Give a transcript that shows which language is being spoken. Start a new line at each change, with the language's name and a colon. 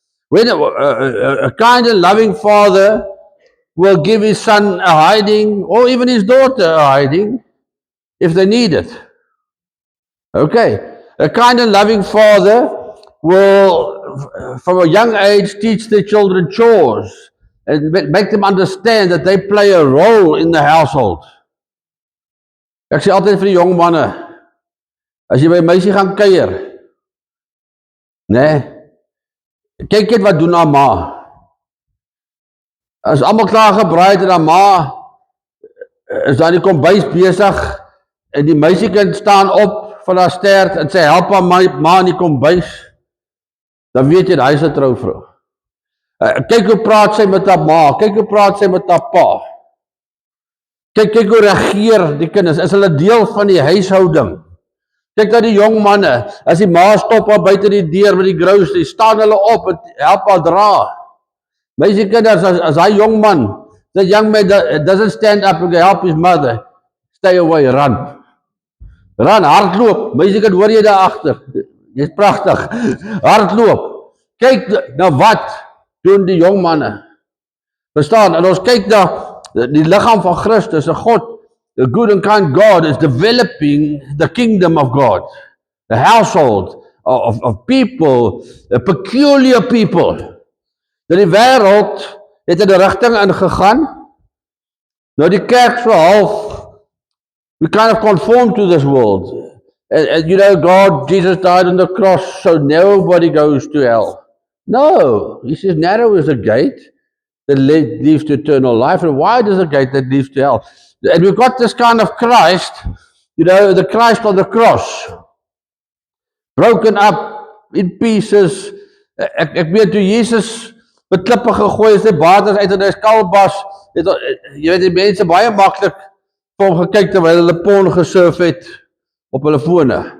English: When a kind and loving father will give his son a hiding, or even his daughter a hiding, if they need it. Okay. A kind and loving father will, from a young age, teach their children chores and make them understand that they play a role in the household.
Afrikaans: Ek sê altyd vir die jong manne, as jy by 'n meisie gaan kuier, kyk net wat doen haar ma. As almal klaar gebraai het en haar ma is daar die kombuis besig en die meisiekind staan op van haar stert en sy help haar ma in die kombuis, dan weet jy, hy is 'n trouvrou. Kyk hoe praat sy met haar ma, kyk hoe praat sy met haar pa. Kyk hoe reageer die kinders, is hulle deel van die huishouding. Kyk na die jong manne, as die ma stop haar buite die deur met die grocery, staan hulle op en help haar dra. Meisiekinders, as hy jong man,
English: that young man doesn't stand up and help his mother, stay away, run.
Afrikaans: Run, hardloop, meisiekind, hoor jy daar agter? Jy's pragtig, hardloop. Kyk na wat doen die jong manne. Verstaan, en ons kyk na die liggaam van Christus, en God,
English: the good and kind God is developing the kingdom of God, the household of people, a peculiar people.
Afrikaans: Dat die wêreld het in 'n rigting ingegaan. Nou die kerk so half,
English: we kind of conform to this world. And you know, Jesus died on the cross so nobody goes to hell. No, He says narrow is the gate that leads to eternal life, and wide is the gate that leads to hell. And we've got this kind of Christ, you know, the Christ on the cross, broken up in pieces.
Afrikaans: Ek weet toe Jesus met klippe gegooi is, die waters uit en hy skalbas, jy weet die mense baie maklik vir hom gekyk terwyl hulle porn gesurf het op hulle fone.